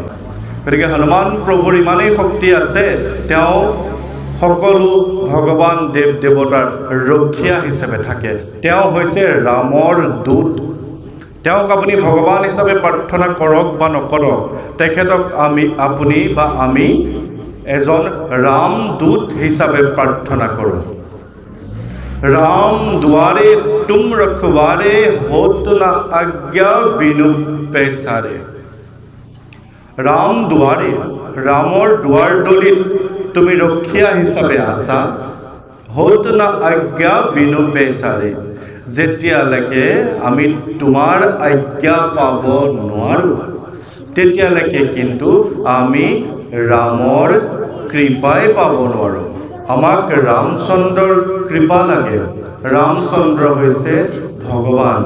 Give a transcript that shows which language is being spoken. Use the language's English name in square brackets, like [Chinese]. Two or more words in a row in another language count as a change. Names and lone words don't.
[Assamese] গতিকে হনুমান প্ৰভুৰ ইমানেই শক্তি আছে, তেওঁ সকলো ভগৱান দেৱ দেৱতাৰ ৰক্ষীয়া হিচাপে থাকে। তেওঁ হৈছে ৰামৰ দূত। তেওঁক আপুনি ভগৱান হিচাপে প্ৰাৰ্থনা কৰক বা নকৰক, তেখেতক আপুনি বা আমি এজন ৰামদূত হিচাপে প্ৰাৰ্থনা কৰোঁ। [Awadhi] राम द्वारे तुम रखवारे, होत न आज्ञा बिनु पैसारे। राम द्वारे, [Assamese] राমৰ দুৱাৰদলিত তুমি ৰক্ষীয়া হিচাপে আছা। [Awadhi] होत न आज्ञा बिनु पैसारे, [Assamese] যেতিয়ালৈকে আমি তোমাৰ আজ্ঞা পাব নোৱাৰোঁ, তেতিয়ালৈকে কিন্তু আমি ৰামৰ কৃপাই পাব নোৱাৰোঁ। আমাক ৰামচন্দ্ৰৰ কৃপা লাগে। ৰামচন্দ্ৰ হৈছে ভগৱান।